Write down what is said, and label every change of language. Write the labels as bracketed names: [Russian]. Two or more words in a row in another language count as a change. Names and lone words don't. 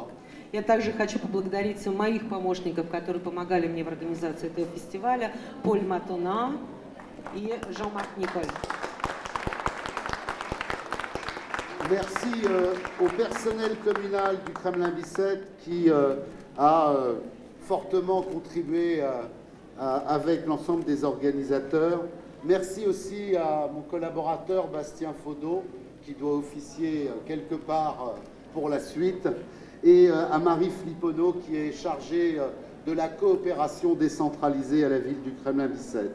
[Russian] Я также хочу поблагодарить моих помощников, которые помогали мне в организации этого фестиваля, Поль Матона и Жан-Марк Николь. [French] Merci au personnel communal du Kremlin-Bicêtre qui a fortement contribué avec l'ensemble des organisateurs. Merci aussi à mon collaborateur Bastien Faudot qui doit officier quelque part pour la suite et à Marie Flippono qui est chargée de la coopération décentralisée à la ville du Kremlin-Bicêtre.